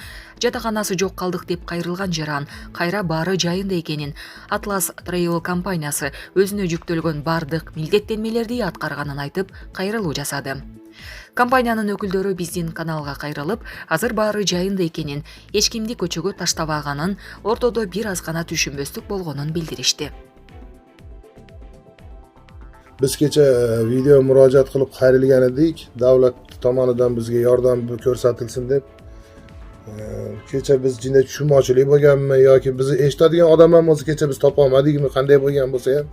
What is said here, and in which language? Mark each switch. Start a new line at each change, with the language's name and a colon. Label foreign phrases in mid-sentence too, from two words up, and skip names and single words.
Kyrgyz: Жатаканасы жок калдык деп кайрылган жаран кайра баары жайында экенин, Atlas Travel компаниясы өзүнө жүктөлгөн бардык милдеттенмелерди аткарганын айтып, кайрылуу жасады. Компаниянын өкүлдөрү биздин каналга кайрылып, азыр баары жайында экенин, эч кимди көчөгө таштабаганын, ортодо бир аз гана түшүнбөстүк болгонун билдиришти.
Uzbek: Biz kecha video murojaat qilib qayrilgan edik, davlat tomonidan bizga yordam ko'rsatilsin deb. Kecha biz jinda tushunmovchilik bo'lganmi yoki bizni eshitadigan odam ham o'zi kecha biz topa olmadikmi, qanday bo'lgan bo'lsa ham.